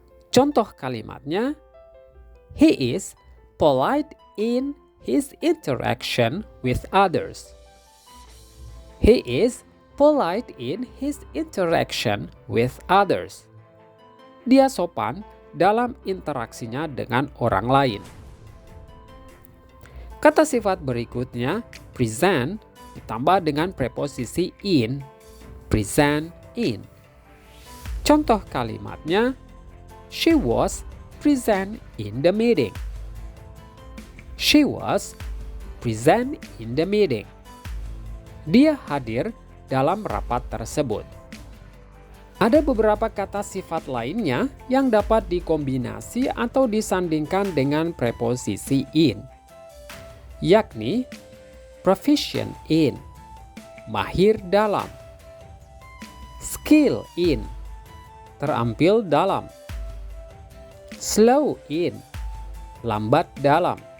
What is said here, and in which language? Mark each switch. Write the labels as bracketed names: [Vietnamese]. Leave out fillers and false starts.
[Indonesian] Contoh kalimatnya, [English] he is polite in his interaction with others. He is polite in his interaction with others. [Indonesian] Dia sopan dalam interaksinya dengan orang lain. Kata sifat berikutnya, present, ditambah dengan preposisi in. [English] Present in. [Indonesian] Contoh kalimatnya, [English] she was present in the meeting. She was present in the meeting. [Indonesian] Dia hadir dalam rapat tersebut. Ada beberapa kata sifat lainnya yang dapat dikombinasi atau disandingkan dengan preposisi in, yakni [English] proficient in, [Indonesian] mahir dalam, [English] skill in, [Indonesian] terampil dalam, [English] slow in, [Indonesian] lambat dalam,